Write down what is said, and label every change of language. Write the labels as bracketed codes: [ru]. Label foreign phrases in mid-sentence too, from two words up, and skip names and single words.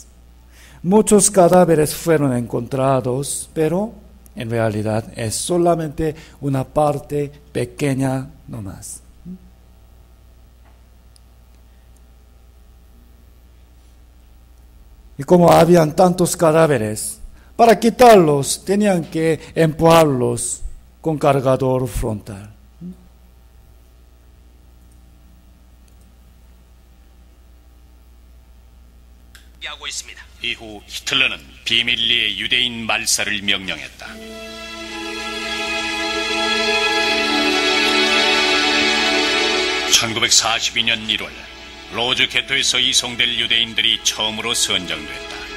[es] Muchos cadáveres fueron encontrados, pero en realidad es solamente una parte pequeña nomás. Y como habían tantos cadáveres, para quitarlos tenían que empujarlos con cargador frontal. [ko] 이후 히틀러는 비밀리에 유대인 말살을 명령했다. 1942년 1월 로즈 게토에서 이송될 유대인들이 처음으로 선정됐다.